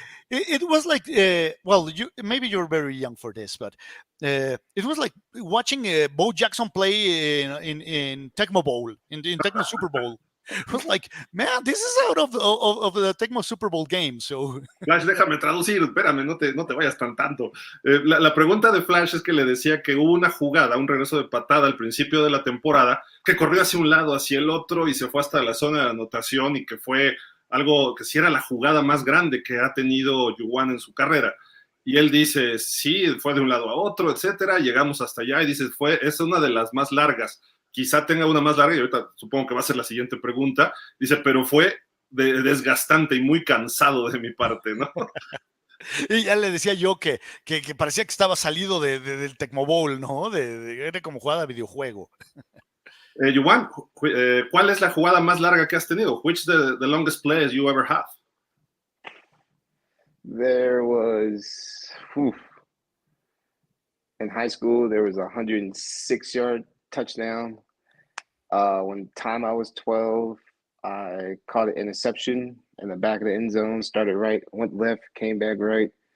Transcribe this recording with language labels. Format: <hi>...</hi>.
<en>It was like, well, maybe you're very young for this, but it was like watching Bo Jackson play in Tecmo Bowl, in Tecmo Super Bowl. It was like, man, this is out of the Tecmo Super Bowl game. So.</en> <es>Flash, déjame traducir, espérame, no te vayas tanto. La pregunta de Flash es que le decía que hubo una jugada, un regreso de patada al principio de la temporada, que corrió hacia un lado, hacia el otro y se fue hasta la zona de anotación y que fue algo que sí era la jugada más grande que ha tenido Juwan en su carrera. Y él dice, sí, fue de un lado a otro, etcétera, llegamos hasta allá y dice, es una de las más largas. Quizá tenga una más larga y ahorita supongo que va a ser la siguiente pregunta. Dice, pero fue desgastante y muy cansado de mi parte, ¿no? Y ya le decía yo que parecía que estaba salido del Tecmo Bowl, ¿no? Era como jugada de videojuego. Juwan, ¿cuál es la jugada más larga que has tenido?</es> <en>Which the longest plays you ever have? There was, in high school, there was a 106-yard touchdown. One time I was 12, I caught an interception in the back of the end zone, started right, went left, came back right.</en>